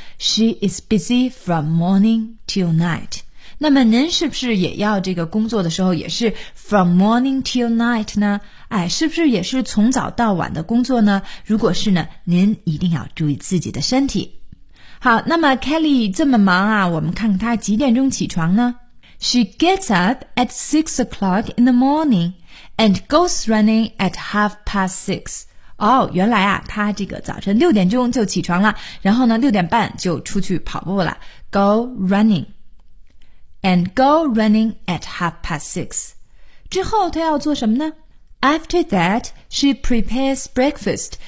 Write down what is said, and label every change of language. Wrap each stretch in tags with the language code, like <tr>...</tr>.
<en>She is busy from morning till night。</en> <zh>那么您是不是也要这个工作的时候也是</zh> <en>from morning till night</en> <zh>呢？哎，是不是也是从早到晚的工作呢？如果是呢，您一定要注意自己的身体。好，那么 Kelly 这么忙啊，我们看看她几点钟起床呢？</zh> <en>She gets up at 6 o'clock in the morning and goes running at 6:30.</en> <zh>哦，原来啊，她这个早晨六点钟就起床了，然后呢，六点半就出去跑步了。</zh> <en>Go running at 6:30.</en> <zh>之后她要做什么呢？</zh> <en>After that, she prepares breakfast.</en>